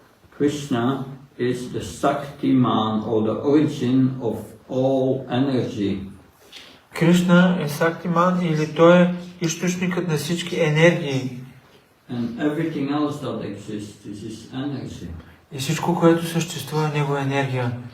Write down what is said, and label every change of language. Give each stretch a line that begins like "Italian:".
English: Krishna is the Shaktiman or the origin of all energy.
Bulgarian: Кришна е Сактиман или той е източникът на всички енергии.
English: And everything else that exists is his energy.
Bulgarian: И всичко, което съществува, е негова енергия.